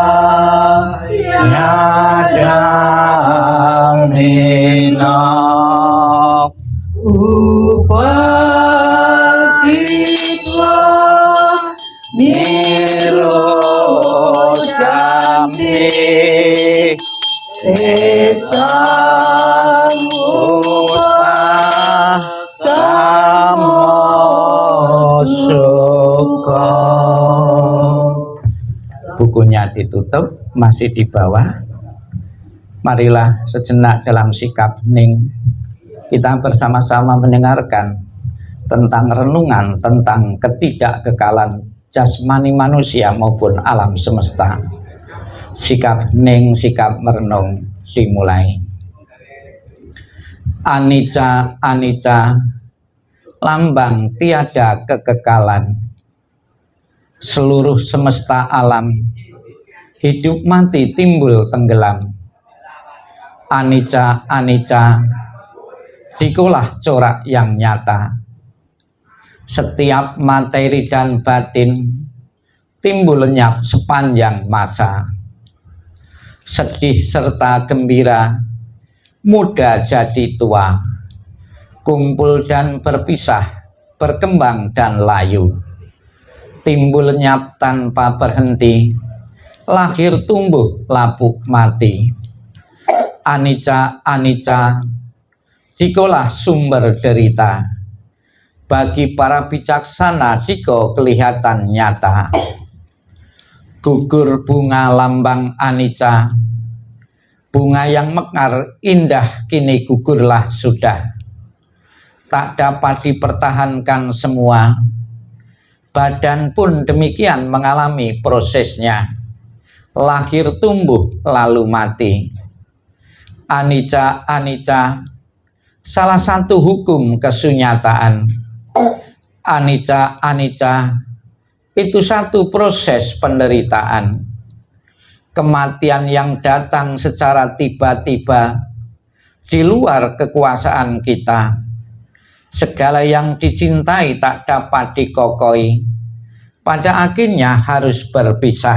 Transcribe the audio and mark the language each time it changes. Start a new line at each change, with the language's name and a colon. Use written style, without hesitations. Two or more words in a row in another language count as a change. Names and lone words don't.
Pali: Yadaminam Upacitwa Nirojanti Tesang Bupa Samosukam.
Indonesian: Bukunya ditutup, masih di bawah. Marilah sejenak dalam sikap hening kita bersama-sama mendengarkan tentang renungan tentang ketidakkekalan jasmani manusia maupun alam semesta. Sikap hening, sikap merenung dimulai.
Pali: Anicca, anicca,
Indonesian: lambang tiada kekekalan. Seluruh semesta alam, hidup mati timbul tenggelam.
Pali: Anicca, anicca,
Indonesian: dikulah corak yang nyata. Setiap materi dan batin timbul lenyap sepanjang masa. Sedih serta gembira, muda jadi tua, kumpul dan berpisah, berkembang dan layu. Timbul lenyap tanpa berhenti, lahir tumbuh lapuk mati.
Pali: Anicca, anicca,
Indonesian: dikolah sumber derita. Bagi para bijaksana diko kelihatan nyata. Gugur bunga lambang anicca, bunga yang mekar indah kini gugurlah sudah. Tak dapat dipertahankan semua, badan pun demikian mengalami prosesnya. Lahir tumbuh lalu mati.
Pali: Anicca, anicca,
Indonesian: salah satu hukum kesunyataan.
Pali: Anicca, anicca,
Indonesian: itu satu proses penderitaan. Kematian yang datang secara tiba-tiba di luar kekuasaan kita. Segala yang dicintai tak dapat dikokohi, pada akhirnya harus berpisah.